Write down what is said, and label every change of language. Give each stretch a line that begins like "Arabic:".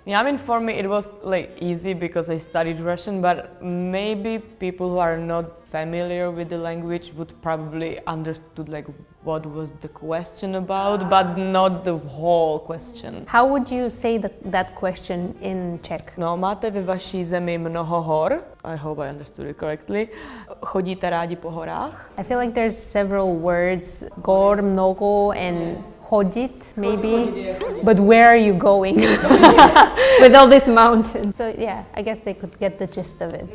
English: Yeah, I mean, for me it was like easy because I studied Russian, but maybe people who are not familiar with the language would probably understood like what was the question about, but not the whole question. How would you say that question in Czech?
Czech: No, máte ve vaší zemi mnoho hor?
English: I hope I understood it correctly.
Czech: Chodíte rádi po horách?
English: I feel like there's several words, gor, mnogo, and chodit, maybe. But where are you going? With all these mountains. So yeah, I guess they could get the gist of it.